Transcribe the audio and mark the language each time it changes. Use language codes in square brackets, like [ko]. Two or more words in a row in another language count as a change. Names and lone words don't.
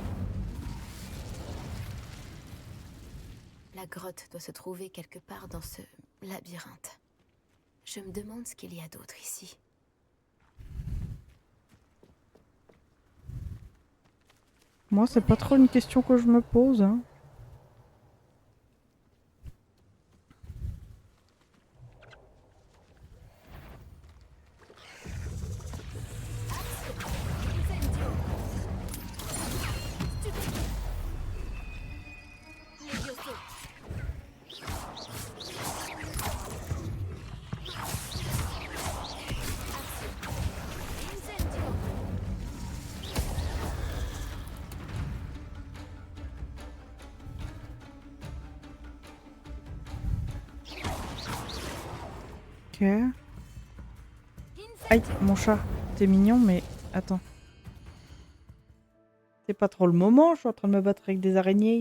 [fr] La grotte doit se trouver quelque part dans ce labyrinthe. Je me demande ce qu'il y a d'autre ici. Moi, c'est pas trop une question que je me pose, hein. Incendio. Stupéfique. Levioso. Incendio. Ok. Aïe, mon chat. T'es mignon, mais attends. C'est pas trop le moment, je suis en train de me battre avec des araignées.